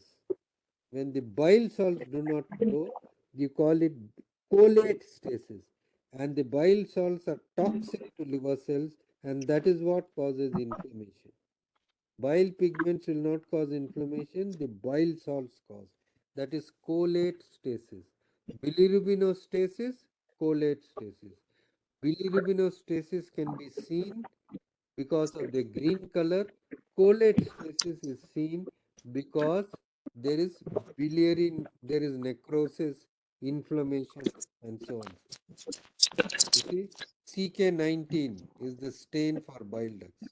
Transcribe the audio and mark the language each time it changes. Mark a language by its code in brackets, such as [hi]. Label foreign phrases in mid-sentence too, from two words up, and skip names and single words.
[en] When the bile salts do not flow, you call it cholate stasis. And the bile salts are toxic to liver cells, and that is what causes inflammation. Bile pigments will not cause inflammation, the bile salts cause. That is cholate stasis. Bilirubinostasis, cholate stasis. Bilirubinostasis can be seen because of the green color. Cholate stasis is seen because there is biliary, there is necrosis, inflammation, and so on. You see, CK19 is the stain for bile ducts.